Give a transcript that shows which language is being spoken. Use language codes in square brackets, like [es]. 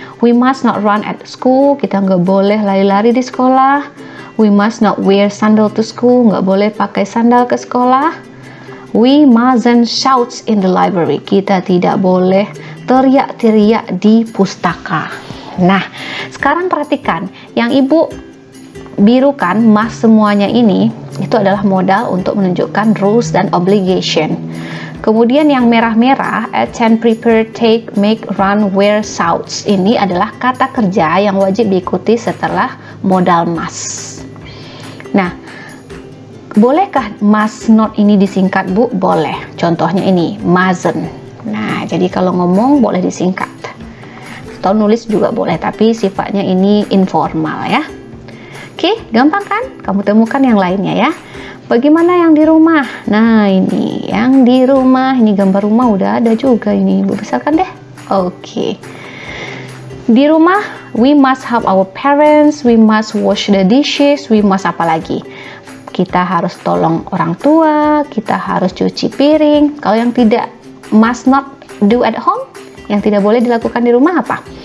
[en] We must not run at school. [id] Kita nggak boleh lari-lari di sekolah. [en] We must not wear sandal to school. [id] Nggak boleh pakai sandal ke sekolah. [en] We mustn't shout in the library. [id] Kita tidak boleh teriak-teriak di pustaka. Nah, sekarang perhatikan yang Ibu birukan, must semuanya ini itu adalah modal untuk menunjukkan rules dan obligation. Kemudian yang merah-merah, attend, prepare, take, make, run, wear, shouts, ini adalah kata kerja yang wajib diikuti setelah modal must. Nah, bolehkah must not ini disingkat, Bu? Boleh. Contohnya ini, mustn't. Nah, jadi kalau ngomong boleh disingkat. Atau nulis juga boleh, tapi sifatnya ini informal ya. Oke, gampang kan? Kamu temukan yang lainnya ya. Bagaimana yang di rumah? Nah, ini yang di rumah, ini gambar rumah udah ada juga ini. Ibu besarkan deh. Oke. Di rumah, [en] we must help our parents, we must wash the dishes, we must [id] apa lagi? Kita harus tolong orang tua, kita harus cuci piring. Kalau yang tidak, [en] must not do at home, [id] yang tidak boleh dilakukan di rumah apa?